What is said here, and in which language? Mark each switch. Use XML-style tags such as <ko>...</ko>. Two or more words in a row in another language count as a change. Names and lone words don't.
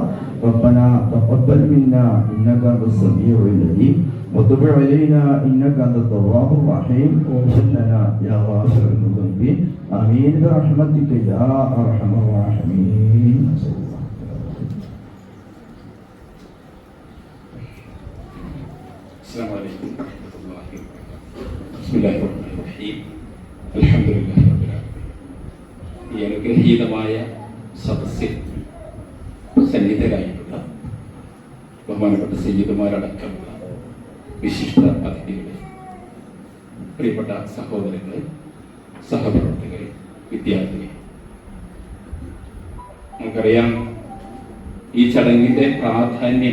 <ar>ربنا تقبل منا إنك أنت السميع العليم وتب علينا إنك أنت التواب الرحيم واغفر لنا يا غافر المذنبين. آمين برحمتك يا أرحم الراحمين. السلام عليكم ورحمة الله وبركاته. بسم الله الرحمن الرحيم. الحمد لله رب العالمين.</ar> <ml>ഈ അനുഗ്രഹീതമായ സദസ്സിൽ സന്നിധരായിട്ടുള്ള ബഹുമാനപ്പെട്ട സയ്യിദുമാരടക്കമുള്ള വിശിഷ്ട അതിഥികളെ, പ്രിയപ്പെട്ട സഹോദരങ്ങളെ, സഹപ്രവർത്തകരെ, വിദ്യാർത്ഥികളെ, നമുക്കറിയാം ഈ ചടങ്ങിന്റെ പ്രാധാന്യം.</ml>